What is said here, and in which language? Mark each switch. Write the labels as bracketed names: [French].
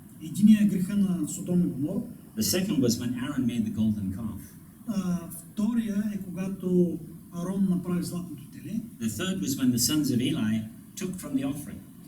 [Bulgarian] Единият е греха на Содом и Гомора. [English] The second was when Aaron made the golden calf. [Bulgarian] Втория е когато Арон направи златното теле. [English] The third was when the sons of Eli took from the offering.